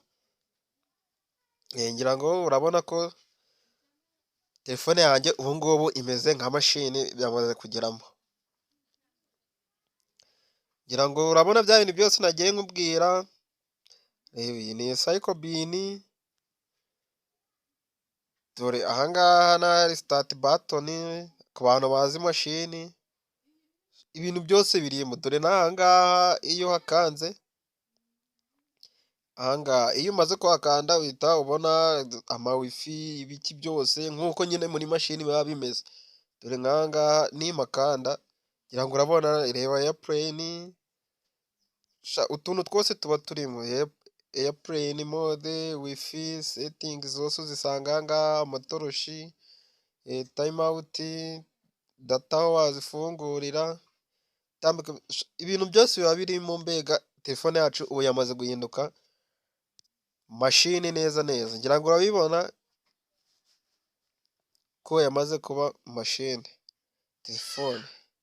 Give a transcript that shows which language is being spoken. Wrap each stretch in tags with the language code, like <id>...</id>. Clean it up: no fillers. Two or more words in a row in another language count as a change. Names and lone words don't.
<rw>Ngira ngo urabona ko telefone yanjye ubu ngubu imeze nka mashini, byamaze kugeramo. Ngira ngo urabona bya bintu byose nagiye nkubwira. Ni eko bini, dore aha ngaha na</rw> <en>start button</en> <rw>ku bantu bazi mashini, ibintu byose birimo. Dore n'aha ngaha iyo hakanze, aha ngaha iyo umaze kuhakanda uhita ubona ama wifi, ibiki byose nk'uko nyine muri mashini biba bimeze. Dore nk'aha ngaha nimakanda, ngira ngo urabona, reba airplane, utuntu twose tuba turimo.</rw> <en>Airplane mode, wifi settings</en> <rw>zose uzisanga aha ngaha, amatoroshi,</rw> <en>time out,</en> <rw>data aho wazifungurira, ibintu byose biba birimo. Mbega telefone yacu ubu yamaze guhinduka mashini neza. Ngira ngo urabibona ko yamaze kuba mashini telefone.</rw>